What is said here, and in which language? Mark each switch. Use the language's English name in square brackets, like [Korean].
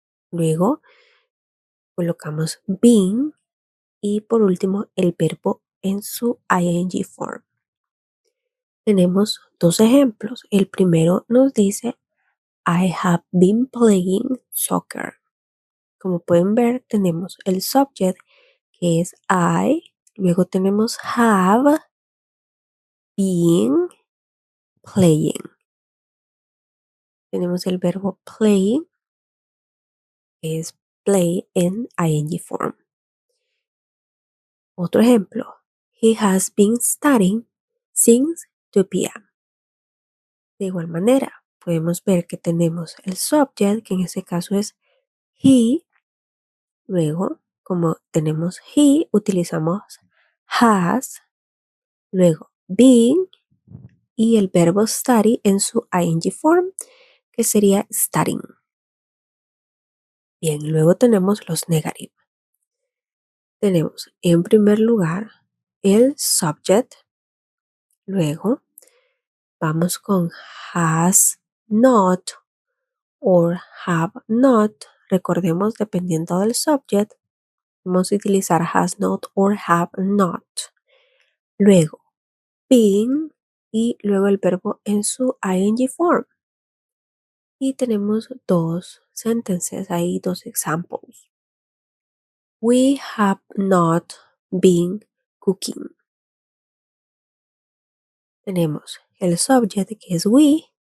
[Spanish] Luego colocamos been y por último el verbo en su ing form. tenemos dos ejemplos. El primero nos dice, [English] I have been playing soccer. [Spanish] Como pueden ver, tenemos el subject que es I, luego tenemos [English] have been playing. [Spanish] Tenemos el verbo play, que es play en ing form. Otro ejemplo, [English] he has been studying since 2 p.m. [Spanish] De igual manera, podemos ver que tenemos el subject, que en este caso es he. Luego, como tenemos he, utilizamos has, luego been y el verbo study en su ing form, que sería studying. Bien, luego tenemos los negative. Tenemos en primer lugar el subject, luego vamos con [English] has not or have not. [Spanish] Recordemos, dependiendo del subject, vamos a utilizar [English] has not or have not. [Spanish] Luego, been y luego el verbo en su ing form. Y tenemos dos sentences ahí, dos examples. [English] We have not been cooking. [Spanish] Tenemos el subject que es we.